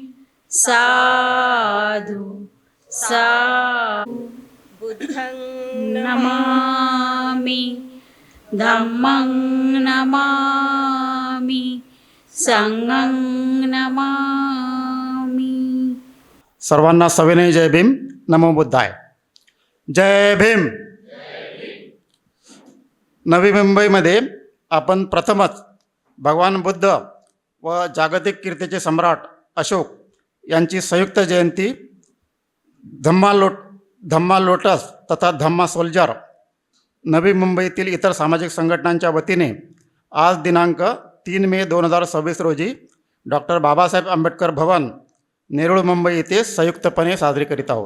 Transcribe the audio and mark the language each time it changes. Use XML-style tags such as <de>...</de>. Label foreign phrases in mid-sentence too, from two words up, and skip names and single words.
<pi>साधु साधु. बुद्धं नमामि, धम्मं नमामि, संघं नमामि.</pi> <mr>सर्वांना सविनय जय भीम.</mr> <pi>नमो बुद्धाय.</pi> <mr>जय भीम. नवी मुंबईमध्ये आपण प्रथमच भगवान बुद्ध व जागतिक कीर्तीचे सम्राट अशोक यांची संयुक्त जयंती धम्मा लोटस तथा धम्मा सोल्जर नवी मुंबईतील इतर सामाजिक संघटनांच्या वतीने आज दिनांक 3 मे 2026 रोजी डॉक्टर बाबासाहेब आंबेडकर भवन, नेरूळ, मुंबई येथे संयुक्तपणे साजरी करीत आहोत.</mr>